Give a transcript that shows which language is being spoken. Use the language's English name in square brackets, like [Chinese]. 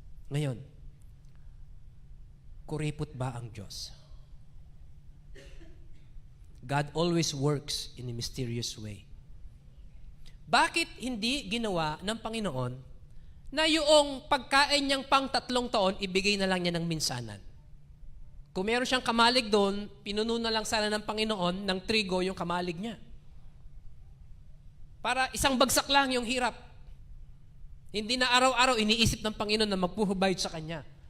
[Filipino] Ngayon, kuripot ba ang Diyos? [English] God always works in a mysterious way. [Filipino] Bakit hindi ginawa ng Panginoon na yung pagkain niyang pang 3 taon, ibigay na lang niya ng minsanan? Kung meron siyang kamalig doon, pinuno na lang sana ng Panginoon ng trigo yung kamalig niya. Para isang bagsak lang yung hirap. Hindi na araw-araw iniisip ng Panginoon na magpuhubayad sa Kanya.